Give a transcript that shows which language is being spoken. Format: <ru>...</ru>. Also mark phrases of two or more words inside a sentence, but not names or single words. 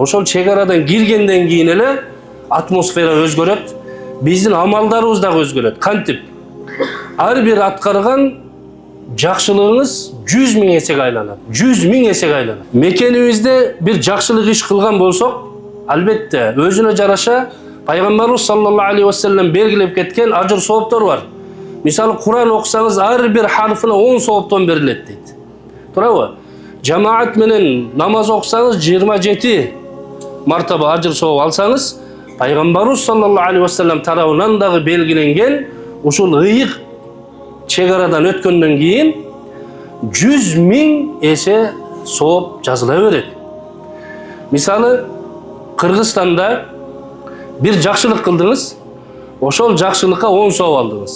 <ky>Ошол чегарадан киргенден кийин эле атмосфера өзгөрөт, биздин амалдарыбыз дагы өзгөрөт. Кантип? Ар бир аткарган жакшылыгыңыз 100 000 эсеге айланат. 100 000 эсеге айланат. Мекенибизде бир жакшылык иш кылган болсок, албетте өзүнө жараша пайгамбарыбыз</ky> <ar>صلى الله عليه وسلم</ar> <ky>белгилеп кеткен ажыр сооптор бар. Мисалы Куран окусаңыз ар бир харфына 10 сооптон берилет дейт. Туурабы? Жамаат менен намаз окусаңыз 27 мартаба ажыр сооп алсаңыз, пайгамбарыбыз</ky> <ar>صلى الله عليه وسلم</ar> <ky>тарабынан дагы белгиленген ушул ыйык чегарадан өткөндөн кийин 100 000 эсе сооп жазыла берет. Мисалы Кыргызстанда бир жакшылык кылдыңыз, ошол жакшылыкка 10 сооп алдыңыз.</ky>